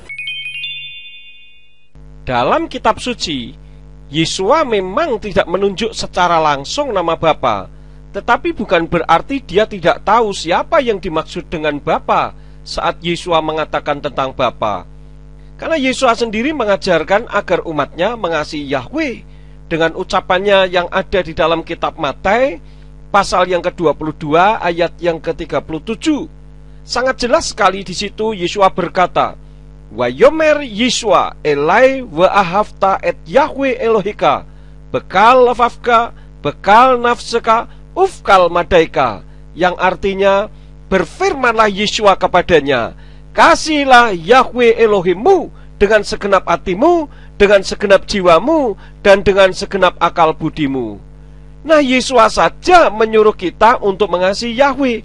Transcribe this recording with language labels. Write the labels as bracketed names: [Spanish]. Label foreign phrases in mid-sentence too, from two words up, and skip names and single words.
[Indonesian] Dalam kitab suci, Yesua memang tidak menunjuk secara langsung nama Bapa, tetapi bukan berarti dia tidak tahu siapa yang dimaksud dengan Bapa saat Yesua mengatakan tentang Bapa. Karena Yesua sendiri mengajarkan agar umatnya mengasihi Yahweh dengan ucapannya yang ada di dalam kitab Matius pasal yang ke-22 ayat yang ke-37. Sangat jelas sekali di situ Yesua berkata, [Hebrew] ויאמר ישוע אליו ואהבת את יהוה אלהיך בכל לבבך בכל נפשך ובכל מדעך, [Indonesian] yang artinya berfirmanlah Yesua kepadanya, kasihilah Yahweh Elohimmu dengan segenap hatimu, dengan segenap jiwamu, dan dengan segenap akal budimu. Nah, Yesua saja menyuruh kita untuk mengasihi Yahweh.